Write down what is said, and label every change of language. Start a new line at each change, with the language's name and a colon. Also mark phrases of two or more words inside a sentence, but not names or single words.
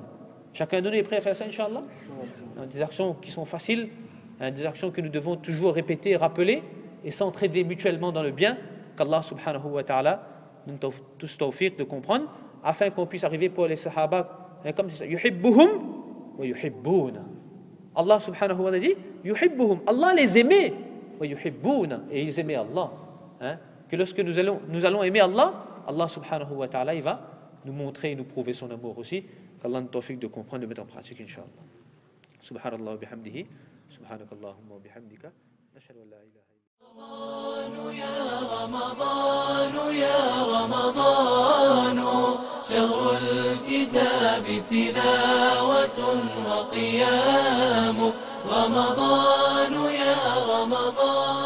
French: Chacun de nous est prêt à faire ça, Inch'Allah. Des actions qui sont faciles, des actions que nous devons toujours répéter, rappeler et s'entraider mutuellement dans le bien, qu'Allah
Arabic: سبحانه وتعالى
French: nous donne tous tawfiq de comprendre, afin qu'on puisse arriver pour les sahaba, comme c'est ça,
Arabic: يحبهم ويحبونه.
French: Allah
Arabic: سبحانه وتعالى
French: dit, yuhibbuhum, Allah les aimait,
Arabic: ويحبونه,
French: et ils aimaient Allah. Que lorsque nous allons aimer Allah, Allah
Arabic: سبحانه وتعالى,
French: il va nous montrer et nous prouver son amour aussi, qu'Allah nous tawfiq de comprendre et de mettre en pratique, Inch'Allah.
Arabic: سبحان الله وبحمده سبحانك اللهم وبحمدك نشهد أن لا إله يا رمضان يا رمضان شهر الكتاب تلاوة وقيام رمضان يا رمضان